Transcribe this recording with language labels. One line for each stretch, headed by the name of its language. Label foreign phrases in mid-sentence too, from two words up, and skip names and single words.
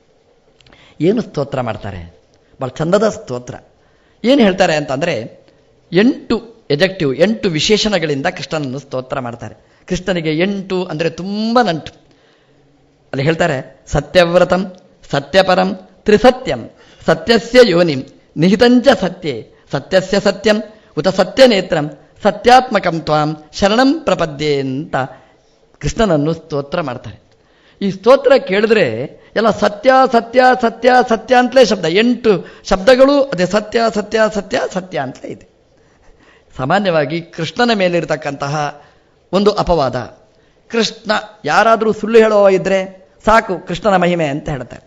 Kannada: ಏನು ಸ್ತೋತ್ರ ಮಾಡ್ತಾರೆ? ಬಹಳ ಚಂದದ ಸ್ತೋತ್ರ. ಏನು ಹೇಳ್ತಾರೆ ಅಂತಂದರೆ 8 ಎಜೆಕ್ಟಿವ್, 8 ವಿಶೇಷಣಗಳಿಂದ ಕೃಷ್ಣನನ್ನು ಸ್ತೋತ್ರ ಮಾಡ್ತಾರೆ. ಕೃಷ್ಣನಿಗೆ 8 ಅಂದರೆ ತುಂಬ ನಂಟು. ಅಲ್ಲಿ ಹೇಳ್ತಾರೆ,
Sanskrit: ಸತ್ಯವ್ರತಂ ಸತ್ಯಪರಂ ತ್ರಿಸತ್ಯಂ ಸತ್ಯಸ್ಯ ಯೋನಿಂ ನಿಹಿತಂಚ ಸತ್ಯೇ ಸತ್ಯಸ್ಯ ಸತ್ಯಂ ಉತ ಸತ್ಯನೇತ್ರಂ ಸತ್ಯಾತ್ಮಕಂ ತ್ವಾಂ ಶರಣಂ ಪ್ರಪದ್ಯೆ
Kannada: ಅಂತ ಕೃಷ್ಣನನ್ನು ಸ್ತೋತ್ರ ಮಾಡ್ತಾರೆ. ಈ ಸ್ತೋತ್ರ ಕೇಳಿದ್ರೆ ಎಲ್ಲ ಸತ್ಯ ಸತ್ಯ ಸತ್ಯ ಸತ್ಯ ಅಂತಲೇ ಶಬ್ದ. 8 ಶಬ್ದಗಳು ಅದೇ ಸತ್ಯ ಸತ್ಯ ಸತ್ಯ ಸತ್ಯ ಅಂತಲೇ ಇದೆ. ಸಾಮಾನ್ಯವಾಗಿ ಕೃಷ್ಣನ ಮೇಲಿರತಕ್ಕಂತಹ ಒಂದು ಅಪವಾದ, ಕೃಷ್ಣ ಯಾರಾದರೂ ಸುಳ್ಳು ಹೇಳೋ ಇದ್ರೆ ಸಾಕು ಕೃಷ್ಣನ ಮಹಿಮೆ ಅಂತ ಹೇಳ್ತಾರೆ.